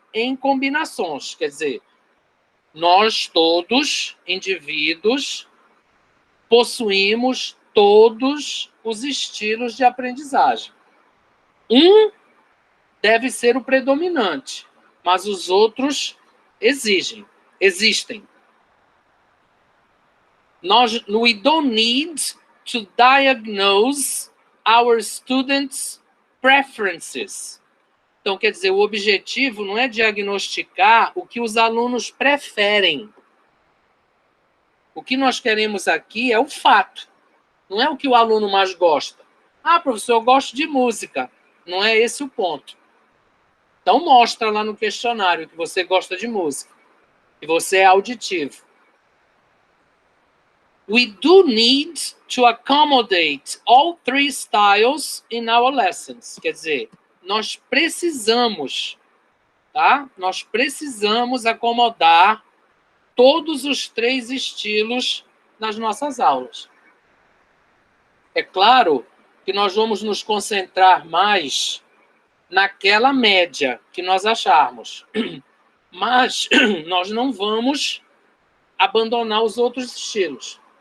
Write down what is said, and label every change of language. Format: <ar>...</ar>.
<pt>em combinações. Quer dizer, nós todos, indivíduos, possuímos todos os estilos de aprendizagem. Um deve ser o predominante, mas os outros existem.</pt> <en>We don't need to diagnose our students' preferences.</en> <pt>Então, quer dizer, o objetivo não é diagnosticar o que os alunos preferem. O que nós queremos aqui é o fato, não é o que o aluno mais gosta. Ah, professor, eu gosto de música. Não é esse o ponto. Então, mostra lá no questionário que você gosta de música, que você é auditivo.</pt> <en>We do need to accommodate all three styles in our lessons.</en> <pt>Quer dizer, nós precisamos, tá? Nós precisamos acomodar todos os três estilos nas nossas aulas. É claro que nós vamos nos concentrar mais naquela média que nós acharmos, mas nós não vamos abandonar os outros estilos.</pt>